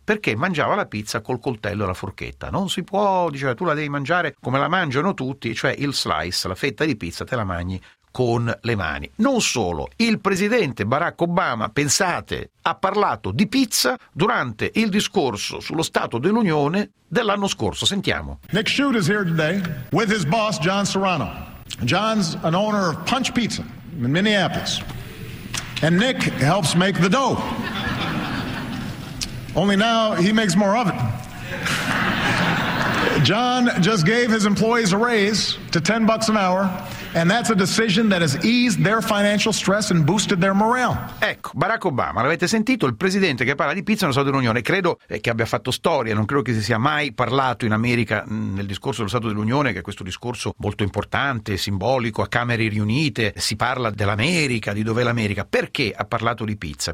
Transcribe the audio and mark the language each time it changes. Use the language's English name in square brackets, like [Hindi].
[Italian] Perché mangiava la pizza col coltello e la forchetta. Non si può, diceva, tu la devi mangiare come la mangiano tutti, cioè il slice, la fetta di pizza, te la mangi con le mani. Non solo, il presidente Barack Obama, pensate, ha parlato di pizza durante il discorso sullo Stato dell'Unione dell'anno scorso. Sentiamo. [English] Nick Shute is here today with his boss John Serrano. John's an owner of Punch Pizza in Minneapolis. And Nick helps make the dough. Only now he makes more of it. John just gave his employees a raise to $10 an hour. And that's a decision that has eased their financial stress and boosted their morale. [Italian] Ecco, Barack Obama, l'avete sentito? Il presidente che parla di pizza nello Stato dell'Unione. Credo che abbia fatto storia, non credo che si sia mai parlato in America nel discorso dello Stato dell'Unione, che è questo discorso molto importante, simbolico, a Camere Riunite. Si parla dell'America, di dov'è l'America. Perché ha parlato di pizza?